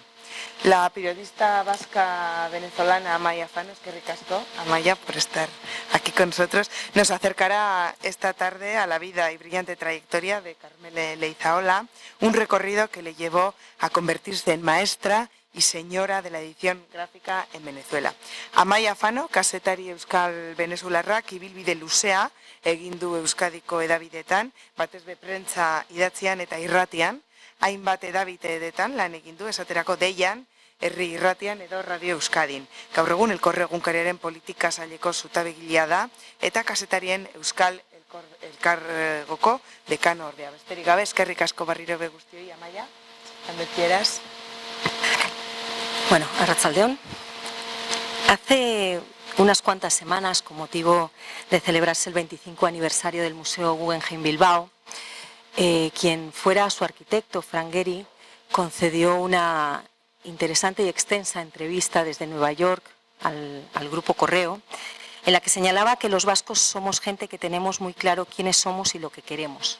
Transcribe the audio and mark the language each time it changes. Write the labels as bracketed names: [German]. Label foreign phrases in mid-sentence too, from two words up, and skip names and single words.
[Spanish] La periodista vasca venezolana Amaia Fano, es que ricasco, Amaia, por estar aquí con nosotros, nos acercará esta tarde a la vida y brillante trayectoria de Karmele Leizaola, un recorrido que le llevó a convertirse en maestra y señora de la edición gráfica en Venezuela. [Basque] Amaia Fano, kazetari euskal venezuelarrak ibilbide luzea egin du Euskadiko hedabideetan, batez be prentsa idatzian eta irratian, hainbat hedabideetan lan egin du, esaterako Deian, Herri Irratian edo Radio Euskadin. Gaur egun Elkorre egunkariaren politika saileko zutabegilea da eta kazetarien Euskal Elkargoko dekano ordea. Besterik gabe, eskerrik asko barriro be guztioi, Amaia, [Spanish] cuando quieras. [Basque] Bueno, arratsaldeon. [Spanish] Hace unas cuantas semanas, con motivo de celebrarse el 25 aniversario del Museo Guggenheim Bilbao, quien fuera su arquitecto, Frank Gehry, concedió una interesante y extensa entrevista desde Nueva York al Grupo Correo, en la que señalaba que los vascos somos gente que tenemos muy claro quiénes somos y lo que queremos.